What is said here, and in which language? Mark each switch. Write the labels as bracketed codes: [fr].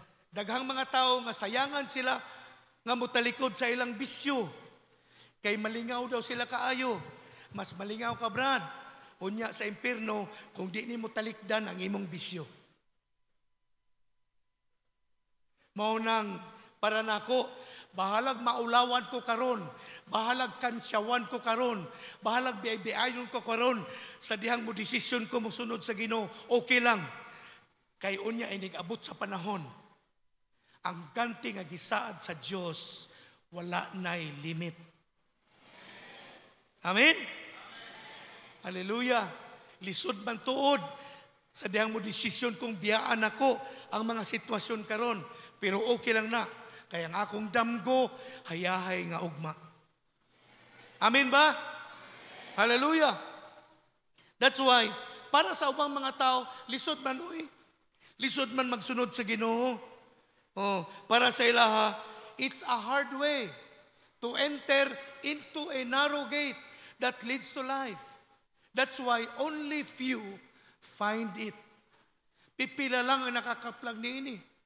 [ceb] Daghang mga tao nga sayangan sila nga mutalikod sa ilang bisyo. Kay malingaw daw sila kaayo. Mas malingaw ka, Brad. Unya sa impierno kung di ni mo talikdan ang imong bisyo. Mao nang para nako, bahalag maulawan ko karon, bahalag kansyawan ko karon, bahalag biay-biayon ko karon, sa dihang mo desisyon ko mosunod sa Ginoo, okay lang. Kay unya ay nag-abot sa panahon, ang ganti nga gisaad sa Dios wala nay limit. Amen? Hallelujah. Lisod man tuod sa dihang mo desisyon kung biyaan ako ang mga sitwasyon karon, pero okay lang na. Kaya ang akong damgo, hayahay nga ugma. Amen ba? Hallelujah. [en] That's why, [ceb] para sa ubang mga tao, lisod man, lisod man magsunod sa Ginoo. Para sa ilaha, [en] it's a hard way to enter into a narrow gate that leads to life. That's why only few find it. [ceb] Pipila lang ang nakakaplag niini.